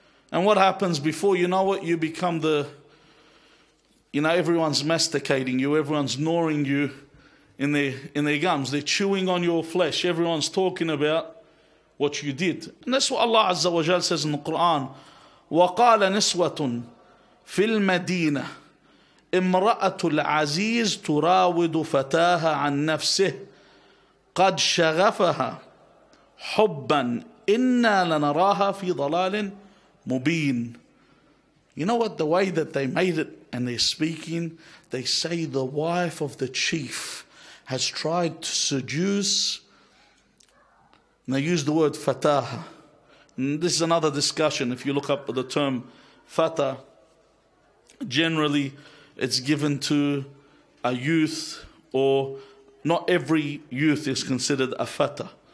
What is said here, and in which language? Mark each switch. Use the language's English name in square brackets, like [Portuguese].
[English] And what happens before you know it, you become everyone's masticating you, everyone's gnawing you in their gums. They're chewing on your flesh. Everyone's talking about what you did. And that's what Allah [Arabic] Azza wa Jal [English] says in the Quran. [Arabic] وَقَالَ نِسْوَةٌ فِي الْمَدِينَةِ امرأة العزيز تراود فتاها عن نفسه قد شغفها حبا إنا لنراها في ضلال مبين. [English] You know what? The way that they made it and they're speaking, they say the wife of the chief has tried to seduce, and they use the word fataha. And this is another discussion. If you look up the term fata, generally it's given to a youth, or not every youth is considered a fata.